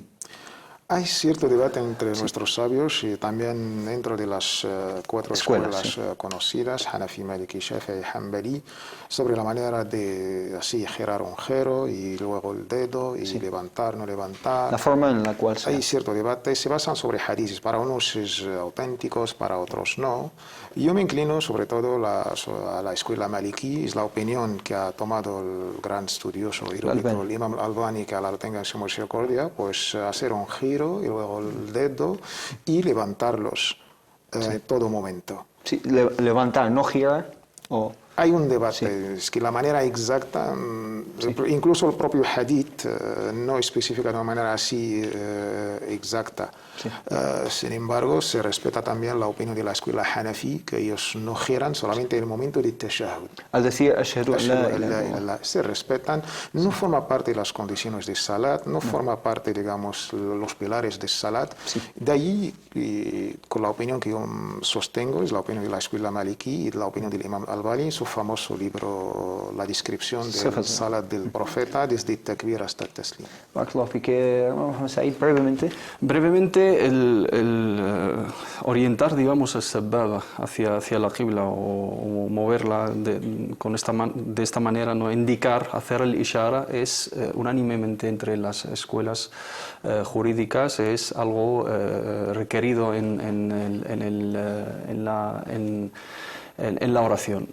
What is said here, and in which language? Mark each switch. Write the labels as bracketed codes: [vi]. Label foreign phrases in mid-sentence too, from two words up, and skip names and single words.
[es] Hay cierto debate entre nuestros sabios y también dentro de las 4 escuelas conocidas, Hanafi, Maliki, Shafi'i y Hanbali, sobre la manera de así girar un giro y luego el dedo y levantar, no levantar. La forma en la cual hay cierto debate, se basan sobre hadices, para unos es auténticos, para otros no. Yo me inclino sobre todo a la escuela Maliki, es la opinión que ha tomado el gran estudioso erudito, el Imam al-Albani, que Allah lo tenga en su misericordia, pues hacer un giro y luego el dedo y levantarlos en todo momento. Sí, levantar, no girar o... Hay un debate, es que la manera exacta, incluso el propio hadith no especifica de una manera así exacta. Sin embargo, se respeta también la opinión de la escuela Hanafi, que ellos no giran solamente en el momento de tashahhud. Al decir [ar] أشهد أن لا إله إلا الله, [es] se respetan, no forma parte de las condiciones de salat, no forma parte, digamos, los pilares de salat. De ahí, con la opinión que yo sostengo, es la opinión de la escuela Maliki y la opinión del Imam al-Albani, su famoso libro, la descripción del salat del profeta desde takbir hasta el taslim. Vamos a ir brevemente. Brevemente, el orientar, digamos, el sababa hacia la qibla o moverla de esta manera, no indicar, hacer el ishara, es unánimemente entre las escuelas jurídicas, es algo requerido en la oración.